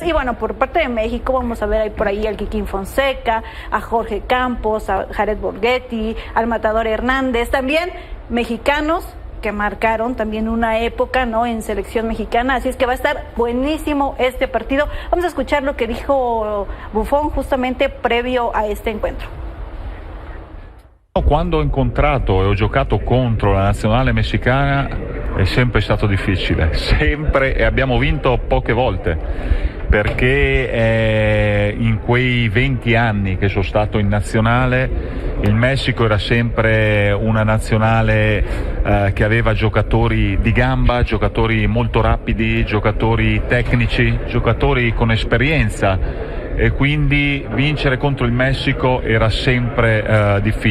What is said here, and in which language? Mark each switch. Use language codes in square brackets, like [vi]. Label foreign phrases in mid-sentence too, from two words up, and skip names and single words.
[es] Y bueno, por parte de México vamos a ver por ahí al Kikín Fonseca, a Jorge Campos, a Jared Borghetti, al Matador Hernández, también mexicanos que marcaron también una época, ¿no? En selección mexicana, así es que va a estar buenísimo este partido. Vamos a escuchar lo que dijo Buffon justamente previo a este encuentro. [it] Quando ho incontrato e ho giocato contro la nazionale messicana è sempre stato difficile, sempre, e abbiamo vinto poche volte, perché in quei 20 anni che sono stato in nazionale il Messico era sempre una nazionale che aveva giocatori di gamba, giocatori molto rapidi, giocatori tecnici, giocatori con esperienza, e quindi vincere contro il Messico era sempre difficile.